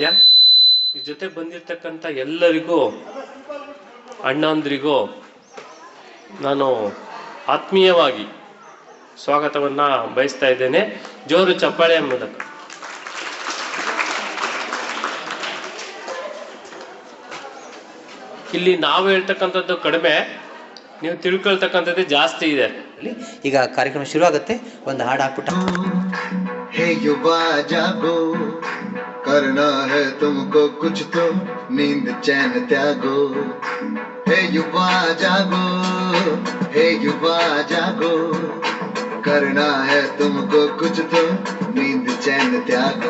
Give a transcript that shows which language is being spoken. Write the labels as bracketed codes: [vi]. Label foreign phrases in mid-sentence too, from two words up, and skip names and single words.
[kn] ಈ ಜೊತೆ ಬಂದಿರ್ತಕ್ಕಂಥ ಎಲ್ಲರಿಗೂ, ಅಣ್ಣಂದ್ರಿಗೂ ನಾನು ಆತ್ಮೀಯವಾಗಿ ಸ್ವಾಗತವನ್ನ ಬಯಸ್ತಾ ಇದ್ದೇನೆ. ಜೋರು ಚಪ್ಪಾಳೆ ಮೂಲಕ. ಇಲ್ಲಿ ನಾವು ಹೇಳ್ತಕ್ಕಂಥದ್ದು ಕಡಿಮೆ, ನೀವು ತಿಳ್ಕೊಳ್ತಕ್ಕಂಥದ್ದೇ ಜಾಸ್ತಿ ಇದೆ. ಈಗ ಕಾರ್ಯಕ್ರಮ ಶುರು ಆಗುತ್ತೆ. ಒಂದು ಹಾಡು ಹಾಕ್ಬಿಟ್ಟು [hi] हे युवा जागो, करना है तुमको कुछ तो नींद चैन त्यागो. हे युवा जागो, हे युवा जागो, करना है तुमको कुछ तो नींद चैन त्यागो.